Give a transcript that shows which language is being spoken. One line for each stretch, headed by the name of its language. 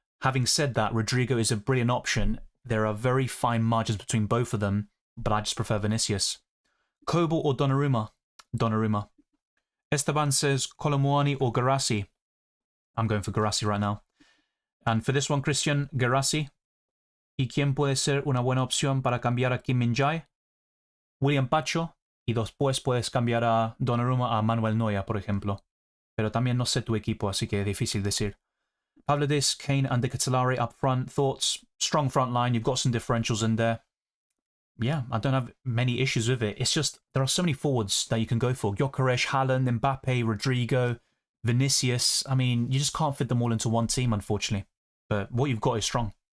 English: Having said that, Rodrigo is a brilliant option. There are very fine margins between both of them, but I just prefer Vinicius. Kobo or Donnarumma? Donnarumma. Esteban says Colin Muani or Guirassy? I'm going for Guirassy right now. And for this one, Christian, Guirassy.
Spanish: ¿Y quién puede ser una buena opción para cambiar a Kim Min-jae? William Pacho. Y después puedes cambiar a Donnarumma a Manuel Neuer, por ejemplo. Pero también no sé tu equipo, así que es difícil decir.
English: Pavlidis, Kane and De Ketelaere up front. Thoughts? Strong front line. You've got some differentials in there. Yeah, I don't have many issues with it. It's just there are so many forwards that you can go for. Gyökeres, Haaland, Mbappe, Rodrigo, Vinicius. I mean, you just can't fit them all into one team, unfortunately. But what you've got is strong.